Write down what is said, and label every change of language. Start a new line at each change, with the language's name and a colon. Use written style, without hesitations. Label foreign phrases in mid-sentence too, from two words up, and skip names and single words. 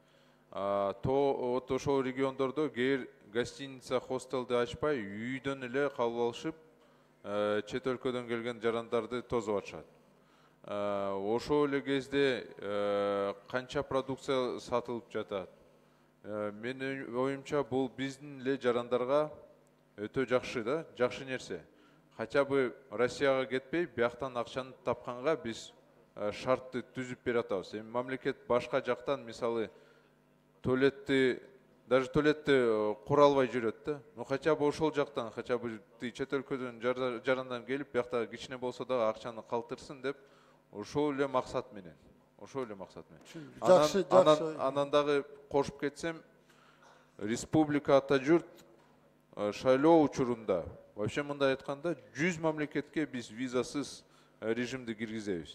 Kyrgyz: Ошол региондордо кээ гостиница, хостелди ачпай, үйдөн эле калып алышып, чет өлкөдөн келген жарандарды тосуп атышат. Ошол эле кезде канча продукция сатылып жатат. Менин оюмча бул биздин эле жарандарга өтө жакшы да, жакшы нерсе.
Russian: Хотя бы
Kyrgyz: Россияга кетпей, бияктан акчаны тапканга биз шартты түзүп бере атабыз. Эми мамлекет башка жактан, мисалы, даже туалетти кура албай жүрөт да.
Russian: Но хотя бы
Kyrgyz: ошол жактан,
Russian: хотя бы
Kyrgyz: чет өлкөдөн жарандан келип, биякта кичине болсо да акчаны калтырсын деп, ошол эле максат менен. Жакшы. Анан дагы кошуп кетсем, республика Ата-Журт шайлоо учурунда, вообще мындай айтканда, 100 мамлекетке биз визасыз режимди киргизебиз.